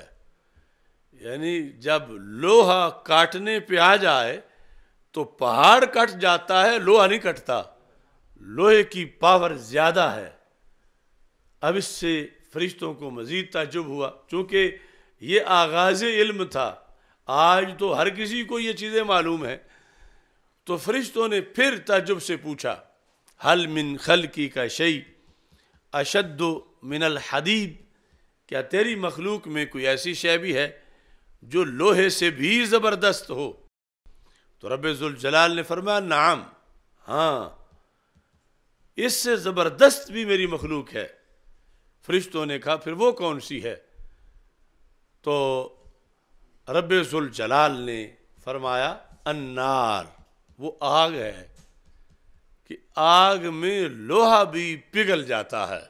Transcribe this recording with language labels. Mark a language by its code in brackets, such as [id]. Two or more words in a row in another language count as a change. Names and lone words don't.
[ur] یعنی جب لوہا کاٹنے پہ آ جائے تو پہاڑ کٹ جاتا ہے، لوہا نہیں کٹتا، لوہے کی پاور زیادہ ہے. اب اس سے فرشتوں کو مزید تعجب ہوا، چونکہ یہ آغاز علم تھا، آج تو ہر کسی کو یہ چیزیں معلوم ہیں. تو فرشتوں نے پھر تعجب سے پوچھا [ar] حل من خلقک شیء اشد من الحدید، [ur] کیا تیری مخلوق میں کوئی ایسی شے بھی ہے جو لوہے سے بھی زبردست ہو؟ تو رب ذوالجلال نے فرمایا نعم، ہاں اس سے زبردست بھی میری مخلوق ہے. فرشتوں نے کہا پھر وہ کون سی ہے؟ تو رب ذوالجلال نے فرمایا النار، وہ آگ ہے کہ آگ میں لوہا بھی پگھل جاتا ہے.